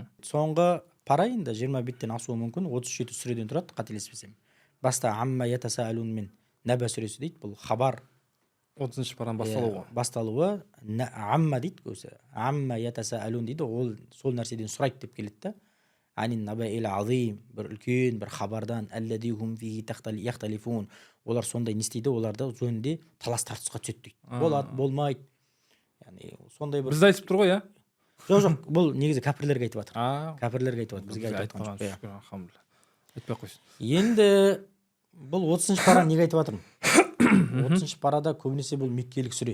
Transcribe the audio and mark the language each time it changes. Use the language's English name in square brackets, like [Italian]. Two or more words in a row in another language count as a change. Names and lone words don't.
[Kazakh] Соңғы пара енді 20 беттен асуы мүмкін, 37 сүреден тұрады, қателеспесем. Баста [Arabic] عم يتساءلون [Kazakh] мен Нәбә сүресі дейді, бұл хабар 30-шы параның басталуы. Амма дейді көзі. [Arabic] عم يتساءلون [Kazakh] дейді, ол сол нәрседен сұрайды деп келеді да. [Arabic] عن النبإ العظيم, [Kazakh] бір үлкен бір хабардан, [Arabic] الذي هم فيه يختلفون. [Kazakh] Олар сондай не істейді, оларды жөнінде талас тартысқа түседі дейді. Болады, болмайды. Яғни сондай бір бізді айтып тұр ғой, Жоқ, бұл негізі кәпірлерге айтып жатыр. А, Кәпірлерге айтып жатыр, бізге айтып жатқан айтпаған, жоқ. Иә. шүкір, алхамдулилля. Айтпай ақ қойсын. Енді бұл 30-шы пара неге айтып жатырмын? 30-шы парада көбінесе бұл меккелік сүре.